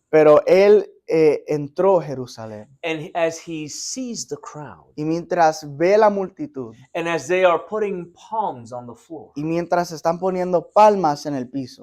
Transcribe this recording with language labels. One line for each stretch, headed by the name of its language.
Spanish: Pero Él entró a Jerusalén.
English: And as he sees the crowd,
Spanish: Y mientras ve la multitud,
English: and as they are putting palms on the floor,
Spanish: y mientras están poniendo palmas en el piso,